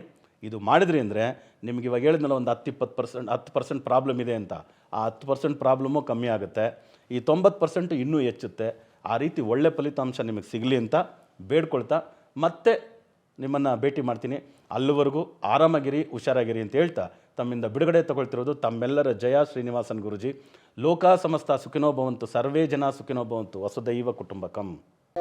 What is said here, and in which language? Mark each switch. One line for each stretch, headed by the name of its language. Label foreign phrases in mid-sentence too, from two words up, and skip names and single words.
Kannada: ಇದು ಮಾಡಿದ್ರಿ ಅಂದರೆ ನಿಮಗೆ ಇವಾಗ ಹೇಳಿದ್ನಲ್ಲ ಒಂದು 10% ಪ್ರಾಬ್ಲಮ್ ಇದೆ ಅಂತ, ಆ 10% ಪ್ರಾಬ್ಲಮ್ಮು ಕಮ್ಮಿ ಆಗುತ್ತೆ. ಈ 90% ಇನ್ನೂ ಹೆಚ್ಚುತ್ತೆ. ಆ ರೀತಿ ಒಳ್ಳೆ ಫಲಿತಾಂಶ ನಿಮಗೆ ಸಿಗಲಿ ಅಂತ ಬೇಡ್ಕೊಳ್ತಾ ಮತ್ತೆ ನಿಮ್ಮನ್ನು ಭೇಟಿ ಮಾಡ್ತೀನಿ. ಅಲ್ಲಿವರೆಗೂ ಆರಾಮಾಗಿರಿ, ಹುಷಾರಾಗಿರಿ ಅಂತ ಹೇಳ್ತಾ ತಮ್ಮಿಂದ ಬಿಡುಗಡೆ ತಗೊಳ್ತಿರೋದು ತಮ್ಮೆಲ್ಲರ ಜಯ ಶ್ರೀನಿವಾಸನ್ ಗುರುಜಿ.
Sanskrit: ಲೋಕ ಸಮಸ್ತ ಸುಖಿನೋ ಭವಂತು, ಸರ್ವೇ ಜನ ಸುಖಿನೋ ಭವಂತು, ವಸುದೈವ ಕುಟುಂಬಕಂ.